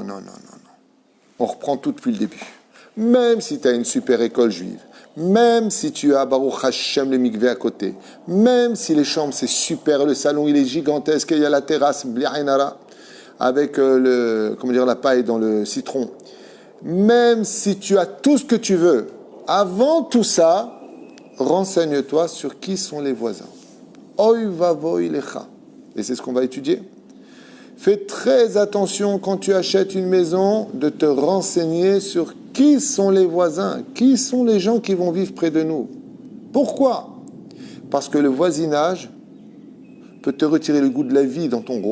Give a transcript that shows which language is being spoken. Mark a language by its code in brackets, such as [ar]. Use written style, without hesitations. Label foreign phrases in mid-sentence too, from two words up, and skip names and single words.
[fr] On reprend tout depuis le début. Même si tu as une super école juive, même si tu as [he] Baruch Hashem [fr] le mikvé à côté, même si les chambres c'est super, le salon il est gigantesque, et il y a la terrasse bli'ainara avec la paille dans le citron, même si tu as tout ce que tu veux, avant tout ça, renseigne-toi sur qui sont les voisins. [he] Oy vavoy lecha. [fr] Et c'est ce qu'on va étudier. Fais très attention quand tu achètes une maison de te renseigner sur qui sont les voisins, qui sont les gens qui vont vivre près de nous. Pourquoi? Parce que le voisinage peut te retirer le goût de la vie dans ton royaume.